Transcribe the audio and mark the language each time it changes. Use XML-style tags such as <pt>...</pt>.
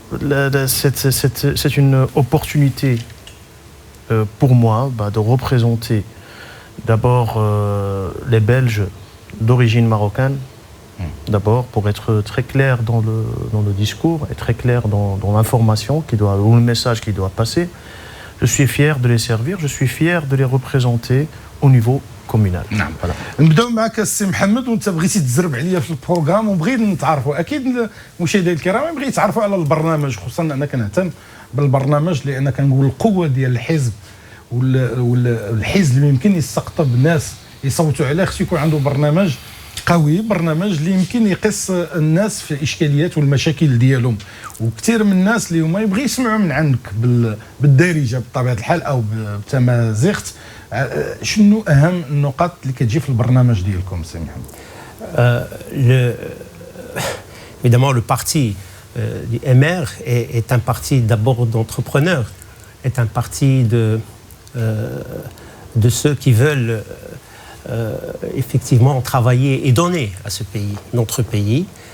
<fr>C'est une opportunité pour moi de représenter d'abord les Belges d'origine marocaine. D'abord, pour être très clair dans le discours et très clair dans l'information ou le message qui doit passer. Je suis fier de les servir, je suis fier de les représenter au niveau communal.</fr> <ar>نعم. نبداو معك السي محمد، وانت بغيتي تزرب عليا في البروغرام وبغيت نتعرفوا. اكيد المشاهدين الكرام بغيتوا يتعرفوا على البرنامج، خصوصا انا كنهتم بالبرنامج لان كنقول القوه ديال الحزب والحزب اللي يمكن يستقطب الناس يصوتوا عليه خصو يكون عنده برنامج قوي، برنامج اللي يمكن يقص الناس في الاشكاليات والمشاكل ديالهم. وكثير من الناس اللي هما يبغي يسمعوا من عندك بالدارجه بطبيعه الحال او بتمازيغت، شنو اهم النقاط اللي كتجي في البرنامج ديالكم سي محمد؟</ar> <fr>Évidemment, le parti du MR est un parti d'abord d'entrepreneurs, est un parti de ceux qui veulent effectivement travailler et donner à ce pays, notre pays.</fr>